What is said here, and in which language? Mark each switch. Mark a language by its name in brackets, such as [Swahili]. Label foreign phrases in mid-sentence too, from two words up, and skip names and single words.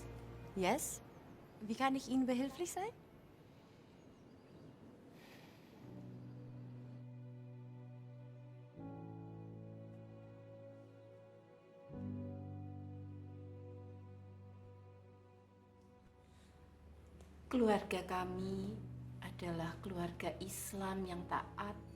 [German] Yes? Wie kann ich Ihnen behilflich sein? [Indonesian] Keluarga kami adalah keluarga Islam yang taat.